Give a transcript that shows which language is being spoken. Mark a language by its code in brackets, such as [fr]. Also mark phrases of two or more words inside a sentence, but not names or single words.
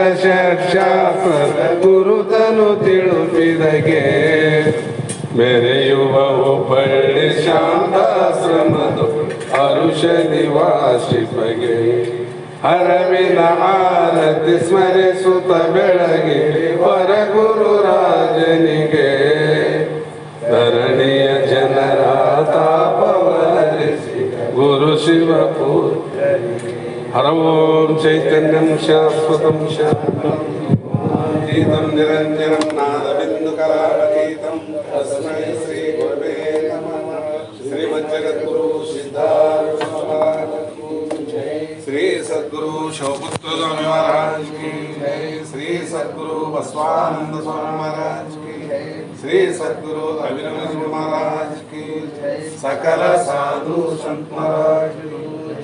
[kn] ಶಾಸ್ತ್ರ ಗುರುತನು ತಿಳುಪಿದಗೆ ಮೆರೆಯುವ ಒಬ್ಬಳ್ಳಿ ಶಾಂತಾಶ್ರಮದ ಅರುಷ ನಿವಾಸಿಪಗೆ ಅರವಿನ ಆರತಿ ಸ್ಮರಿಸುತ್ತ ಬೆಳಗಿ ಪರಗುರು ರಾಜನಿಗೆ ಧರಣಿಯ ಜನರ ತಾಪವರಿಸಿ ಗುರು ಶಿವಪುತ್ರ [sa] हर ओम चैतन्यं शाश्वतं शान्तं निरञ्जनं नादबिन्दुकलातीतं तस्मै श्री गुरवे नमः। [hi] श्रीमज्जगद्गुरु सिद्धार्थ महाराज की जय। श्री सद्गुरु शिवपुत्र स्वामी महाराज की जय। श्री सद्गुरु बसवानंद स्वामी महाराज की जय। श्री सद्गुरु अभिनव महाराज की जय। सकल साधु संत महाराज की